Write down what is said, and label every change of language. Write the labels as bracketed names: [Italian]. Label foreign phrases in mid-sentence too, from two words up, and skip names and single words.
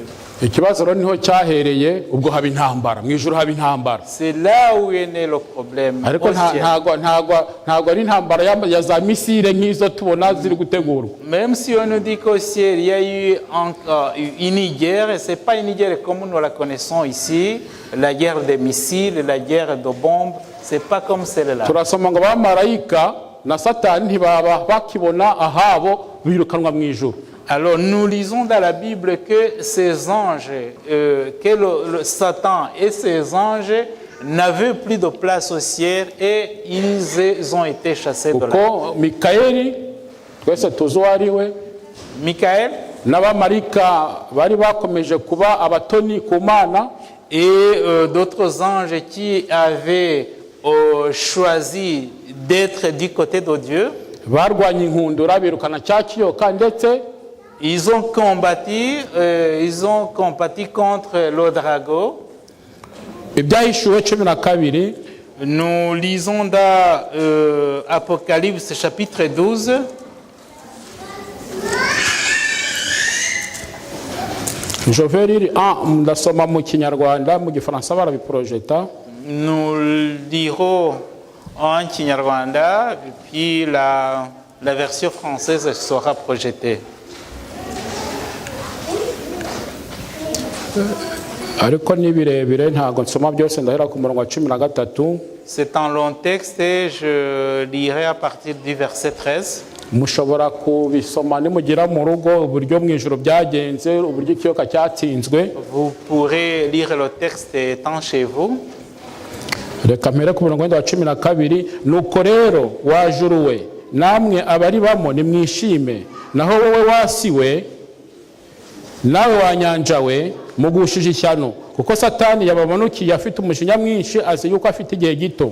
[Kinyarwanda] Ikibazo rero niho cyahereye ubwo haba intambara mu ijuru haba intambara. [French] C'est là où est né le problème. [Kinyarwanda] Ariko ntago ari intambara ya za misile nk'izo tubona ziri gutegurwa. [French] Même si on nous dit qu'au ciel il y a eu une guerre, et c'est pas une guerre comme nous la connaissons ici, la guerre des missiles, la guerre de bombes, c'est pas comme celle-là. [Kinyarwanda] Turasoma ngo abamarayika na Satani ntibaba bakibona ahabo birukanwa mu ijuru. [French] Alors nous lisons dans la Bible que ces anges, que le Satan et ses anges n'avaient plus de place au ciel et ils ont été chassés de là. [Kinyarwanda] Kuko Mikaeli twese tuzi ari we. Michael n'abamarayika bari bakomeje kuba abatoni ku Mana, [French] et d'autres anges qui avaient choisi d'être du côté de Dieu. [Kinyarwanda] barwanye inkundura birukana cya kiyoka ndetse [French] Ils ont combattu contre le dragon. [Kinyarwanda] Ibyahishuwe 12. [French] Nous lisons dans Apocalypse chapitre 12. Je vais lire [Kinyarwanda] ndasoma mu Kinyarwanda, mu Gifaransa barabiprojeta. [French] Nous lirons en Kinyarwanda, puis la version française sera projetée. [Kinyarwanda] Ariko ni birebire ntago nsoma byose ndahera ku murongo wa 13. [French] C'est un long texte et je lirai à partir du verset 13. [Kinyarwanda] Mushobora kubisoma nimugira mu rugo uburyo mu ijuru byagenze, uburyo ikiyoka cyatsinzwe. [French] Vous pourrez lire le texte étant chez vous. [Kinyarwanda] Reka mpere ku murongo wa 12. Nuko rero wajuruwe namwe abari bamo nimwishime, naho wowe wasiwe nawe wanyanjawe mugushije ishyano, kuko Satani yababonukiye afite umujinya mwinshi, azi yuko afite igihe gito.